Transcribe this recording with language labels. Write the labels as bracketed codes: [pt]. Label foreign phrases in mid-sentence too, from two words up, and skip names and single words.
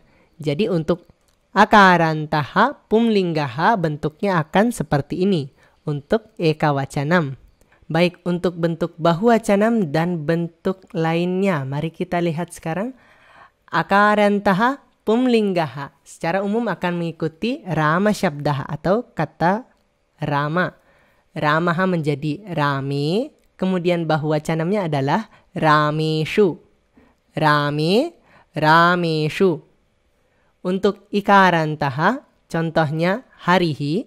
[id] Jadi untuk [sa] akarantaha pumlinggaha [id] bentuknya akan seperti ini untuk ekawacanam. Baik, untuk bentuk bahuwacanam dan bentuk lainnya, mari kita lihat sekarang. [sa] Akarantaha pumlinggaha [id] secara umum akan mengikuti [sa] rama syabdaha [id] atau kata rama. Ramaha menjadi rame, kemudian bahuwacanamnya adalah rameshu. [sa] Rame, rameshu. [id] Untuk ikarantaha, contohnya harihi.